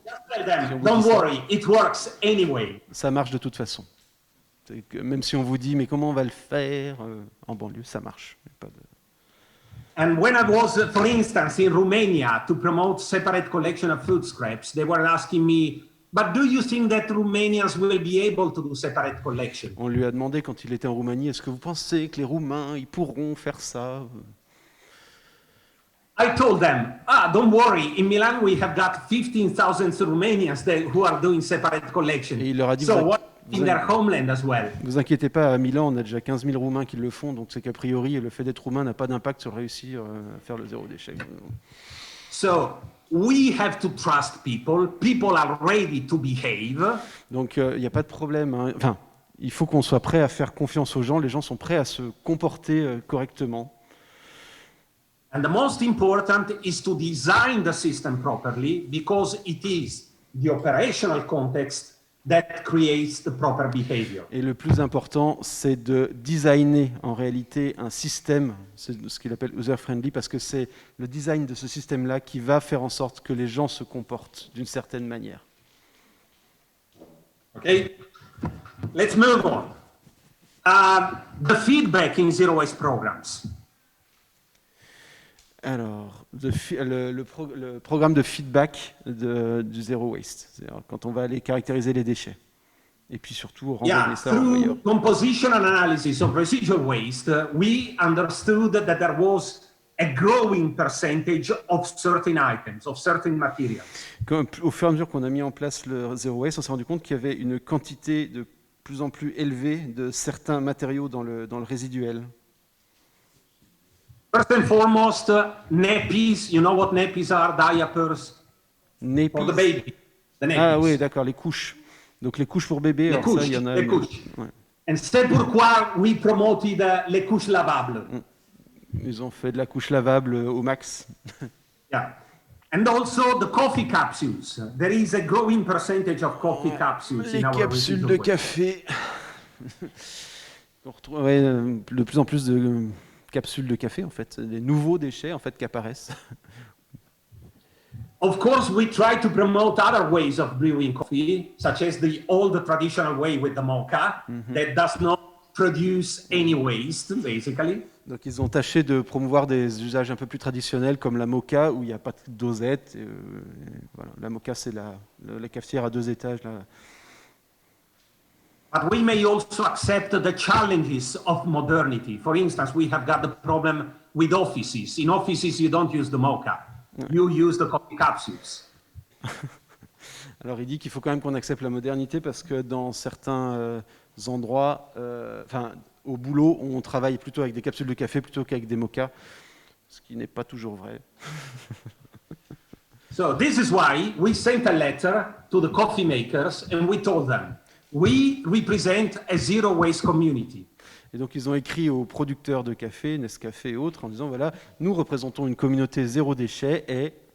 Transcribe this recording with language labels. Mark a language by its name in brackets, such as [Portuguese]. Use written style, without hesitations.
[English] Just tell them, don't worry, it works anyway. [French] Ça marche de toute façon. Même si on vous dit, mais comment on va le faire en banlieue, ça marche. Pas de... [English] And when I was, for instance, in Romania to promote separate collection of food scraps, they were asking me, but do you think that Romanians will be able to do separate collection? [French] On lui a demandé quand il était en Roumanie, est-ce que vous pensez que les Roumains, ils pourront faire ça? [English] I told them, don't worry, in Milan we have got 15,000 Romanians who are doing separate collection. [French] Et il leur a dit, [English] so what in their homeland as well? [French] Vous inquiétez pas, à Milan, on a déjà 15 000 Roumains qui le font, donc c'est qu'a priori, le fait d'être Roumain n'a pas d'impact sur réussir à faire le zéro déchet. [English] So we have to trust people. People are ready to behave. [French] Donc il n'y a pas de problème. Hein. Enfin, il faut qu'on soit prêt à faire confiance aux gens. Les gens sont prêts à se comporter correctement. [English] And the most important is to design the system properly because it is the operational context that creates the proper behavior. [French] Et le plus important, c'est de designer en réalité un système, c'est ce qu'il appelle user-friendly, parce que c'est le design de ce système-là qui va faire en sorte que les gens se comportent d'une certaine manière. [English] Okay, let's move on. The feedback in zero waste programs. [French] Alors, le programme de feedback du Zero Waste, c'est-à-dire quand on va aller caractériser les déchets. Et puis surtout, renvoyer ça au meilleur. [English] Through compositional analysis of residual waste, we understood that there was a growing percentage of certain items, of certain materials. [French] Au fur et à mesure qu'on a mis en place le Zero Waste, on s'est rendu compte qu'il y avait une quantité de plus en plus élevée de certains matériaux dans le résiduel. [English] First and foremost, nappies. You know what nappies are? Diapers Nappies. for the baby. The nappies. [French] Ah oui, d'accord, les couches. Donc les couches pour bébé, alors ça, il y en a. Les couches. Ouais. And c'est pourquoi [English] we promoted [French] les couches lavables. Ils ont fait de la couche lavable au max. [English] Yeah. And also the coffee capsules. There is a growing percentage of coffee capsules [French] Les [English] in our [French] capsules de café. On retrouve de plus en plus de capsules de café, en fait, des nouveaux déchets en fait qui apparaissent. [English] Of course, we try to promote other ways of brewing coffee, such as the old traditional way with the mocha, that does not produce any waste, basically. [French] Donc ils ont tâché de promouvoir des usages un peu plus traditionnels comme la moka où il n'y a pas de dosette. Voilà. La moka, c'est la cafetière à 2 étages. Là. [English] But we may also accept the challenges of modernity. For instance, we have got the problem with offices. In offices, you don't use the mocha. You use the coffee capsules. [French] Alors il dit qu'il faut quand même qu'on accepte la modernité parce que dans certains endroits, au boulot, on travaille plutôt avec des capsules de café plutôt qu'avec des mochas, ce qui n'est pas toujours vrai. [English] So this is why we sent a letter to the coffee makers and we told them, we represent a zero waste community. [French] Et donc ils ont écrit aux producteurs de café, Nescafé et autres, en disant voilà, nous représentons une communauté zéro déchet et...